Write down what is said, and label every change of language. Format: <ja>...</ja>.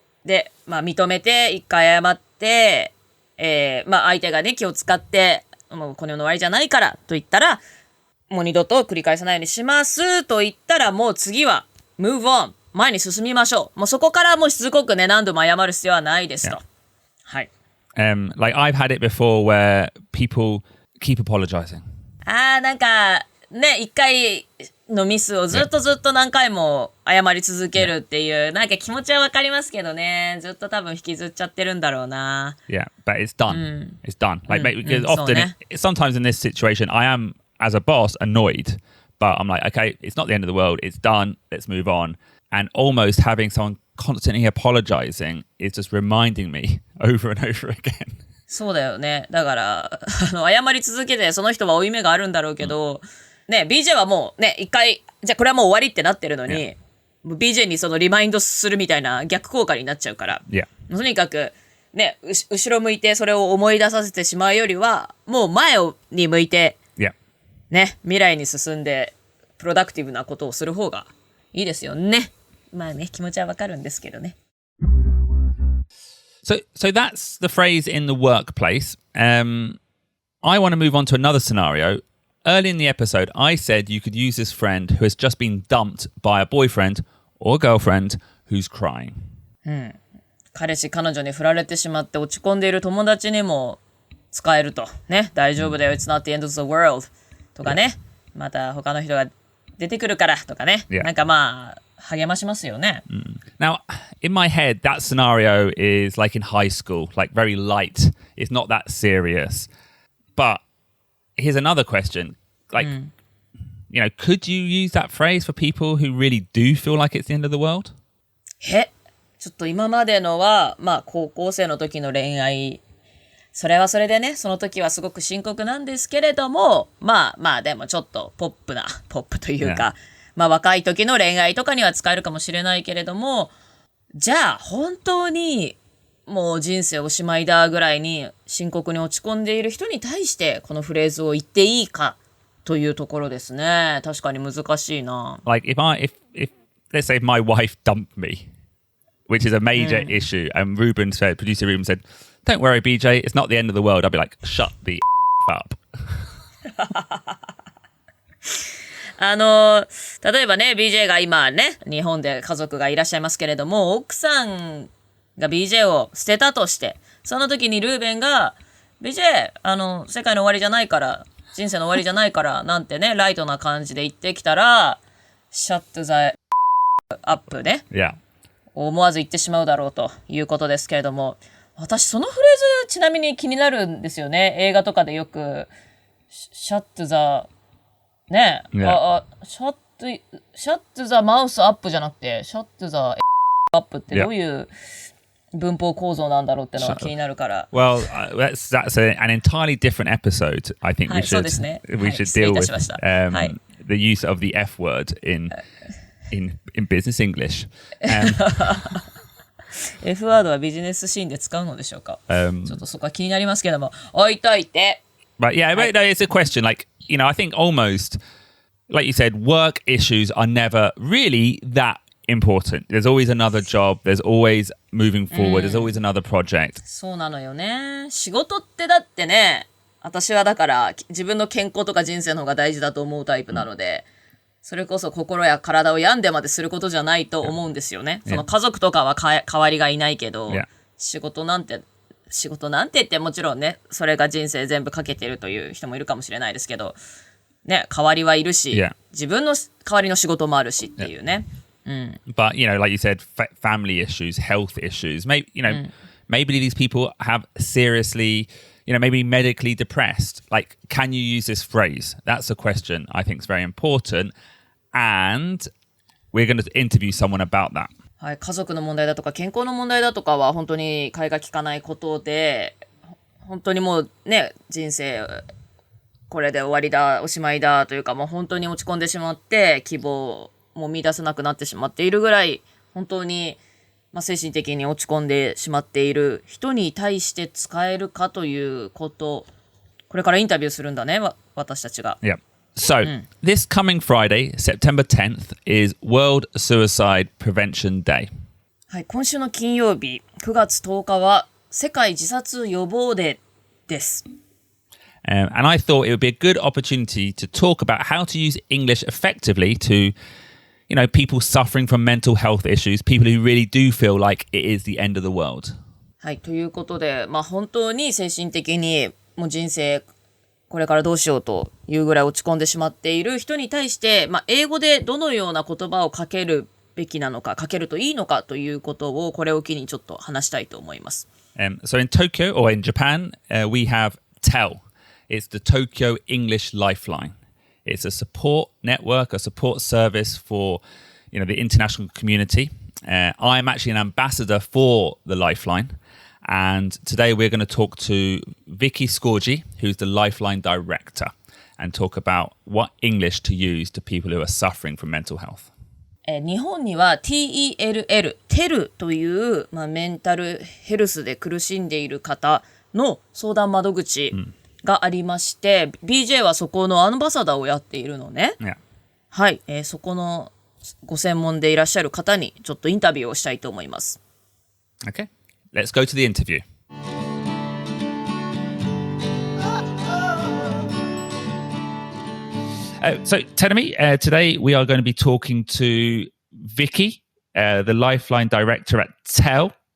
<ja>で、認めて一回謝って、相手がね気を使ってもうこの世の終わりじゃないからと言ったら、もう二度と繰り返さないようにしますと言ったら、もう次は</ja> <en>move on</en> <ja>前に進みましょう。もうそこからもうしつこくね何度も謝る必要はないですと。</ja> <en>Yeah.</en> <ja>はい。</ja> <en>Like I've had it before where people keep apologizing.</en> <ja>なんかね一回のミスをずっと何回も謝り続けるっていう、なんか気持ちはわかりますけどね、ずっと多分引きずっちゃってるんだろうな。</ja> <en>Yeah, but it's done. It's done. Like because often, sometimes in this situation, I am as a boss annoyed, but I'm like, okay, it's not the end of the world. It's done. Let's move on. And almost having someone constantly apologizing is just reminding me over and over again.</en> <ja>そうだよね。だから謝り続けてその人は負い目があるんだろうけど。ね、BJ はもうね、一回、じゃあこれはもう終わりってなってるのに、BJ にそのリマインドするみたいな逆効果になっちゃうから、とにかく、ね、後ろ向いてそれを思い出させてしまうよりは、もう前に向いて、ね、未来に進んで、プロダクティブなことをする方がいいですよね。気持ちはわかるんですけどね。</ja> <en>So that's the phrase in the workplace. I want to move on to another scenario.Early in the episode, I said you could use this friend who has just been dumped by a boyfriend or girlfriend who's crying.</en> <ja>彼氏彼女に振られてしまって落ち込んでいる友達にも使えるとね、大丈夫だよ、</ja> <en>It's not the end of the world</en> <ja>とかね、また他の人が出てくるからとかね、なんか励ましますよね。</ja> <en>Now, in my head, that scenario is like in high school, like very light. It's not that serious. But here's another question. Like, could you use that phrase for people who really do feel like it's the end of the world?</en> <ja>ちょっと今までのは、高校生の時の恋愛、それはそれでね、その時はすごく深刻なんですけれども、でもちょっとポップというか、若い時の恋愛とかには使えるかもしれないけれども、じゃあ本当にもう人生おしまいだぐらいに深刻に落ち込んでいる人に対してこのフレーズを言っていいかというところですね。確かに難しいな。</ja> <en>Like if let's say my wife dumped me, which is a major issue, and producer Ruben said, "Don't worry, BJ, it's not the end of the world." I'd be like, "Shut the up."</en> <ja>例えばね、BJ が今ね、日本で家族がいらっしゃいますけれども、奥さんが BJ を捨てたとして、その時にルーベンが、BJ、世界の終わりじゃないから、人生の終わりじゃないから、なんてね、ライトな感じで言ってきたら、</ja> <en>shut the up</en> <ja>ね。</ja> <en>Yeah.</en> <ja>思わず言ってしまうだろうということですけれども、私そのフレーズちなみに気になるんですよね。映画とかでよく、</ja> <en>shut the</en> <ja>ね、</ja> <en>Yeah. shut the mouse up</en> <ja>じゃなくて、</ja> <en>shut the up</en> <ja>ってどういう文法構造なんだろうってのが気になるから。</ja> <en>Well, that's an entirely different episode. I think we should deal with the use of the F word in business English.</en> <ja>F ワードはビジネスシーンで使うのでしょうか。ちょっとそこは気になりますけども、置いといて。</ja> <en>But yeah, no, it's a question. Like, I think almost, like you said, work issues are never really that important. There's always another job. There's always moving forward. There's always another project.</en> <ja>そうなのよね。仕事ってだってね、私はだから自分の健康とか人生の方が大事だと思うタイプなので、それこそ心や体を病んでまですることじゃないと思うんですよね。その家族とかは代わりがいないけど、仕事なんてってもちろんね、それが人生全部かけてるという人もいるかもしれないですけど、ね、代わりはいるし、自分の代わりの仕事もあるしっていうね。</ja> <en>But, like you said, family issues, health issues, maybe these people have seriously, maybe medically depressed. Like, can you use this phrase? That's a question I think is very important. And we're going to interview someone about that.</en> <ja>はい、家族の問題だとか健康の問題だとかは本当に替えが利かないことで、本当にもうね、人生これで終わりだ、おしまいだというか、もう本当に落ち込んでしまって希望も見出せなくなってしまっているぐらい、本当に、精神的に落ち込んでしまっている人に対して使えるかということ、これからインタビューするんだね、私たちが。</ja> <en>Yeah. So, this coming Friday, September 10th, is World Suicide Prevention Day.</en> <ja>はい、今週の金曜日、9月10日は世界自殺予防デーです。</ja> <en>And I thought it would be a good opportunity to talk about how to use English effectively to, people suffering from mental health issues, people who really do feel like it is the end of the world.</en> <ja>はい、ということで、本当に精神的にもう人生これからどうしようというぐらい落ち込んでしまっている人に対して、英語でどのような言葉をかけるべきなのか、かけるといいのかということをこれを機にちょっと話したいと思います。</ja> <en>So in Tokyo or in Japan, we have TEL. It's the Tokyo English Lifeline. It's a support network, a support service for, the international community. I'm actually an ambassador for the Lifeline. And today we're going to talk to Vicky Scorgi, who's the Lifeline director, and talk about what English to use to people who are suffering from mental health.</en> <ja>日本には TEL という、メンタルヘルスで苦しんでいる方の相談窓口がありまして、BJ はそこのアンバサダーをやっているのね。</ja> <en>Yeah.</en> <ja>はい、そこのご専門でいらっしゃる方にちょっとインタビューをしたいと思います。</ja> <en>Okay, let's go to the interview. So, Tenemi, today we are going to be talking to Vicky, the Lifeline director at TEL.</en>